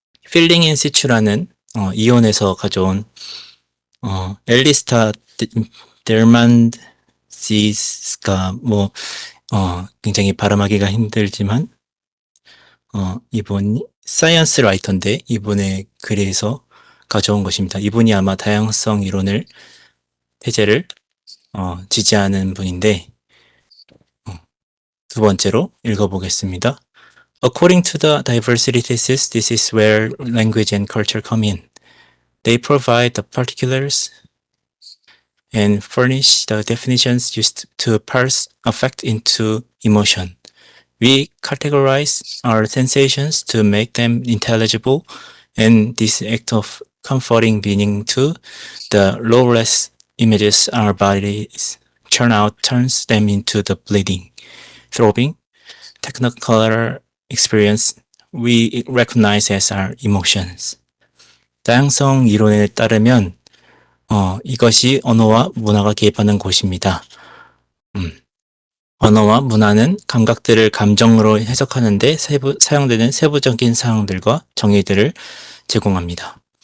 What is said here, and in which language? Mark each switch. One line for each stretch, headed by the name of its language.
Korean: 필링 인 시츄라는 이온에서 가져온 엘리스타 델만시스가 굉장히 발음하기가 힘들지만 이분이 사이언스 라이터인데 이분의 글에서 가져온 것입니다. 이분이 아마 다양성 이론을 태제를 지지하는 분인데 두 번째로 읽어보겠습니다.
English: According to the diversity thesis, this is where language and culture come in. They provide the particulars and furnish the definitions used to parse affect into emotion. We categorize our sensations to make them intelligible, and this act of comforting meaning to the lawless images our bodies churn out turns them into the bleeding, throbbing, technicolor experience we recognize as our emotions.
Korean: 다양성 이론에 따르면 이것이 언어와 문화가 개입하는 곳입니다. 언어와 문화는 감각들을 감정으로 해석하는데 사용되는 세부적인 사항들과 정의들을 제공합니다.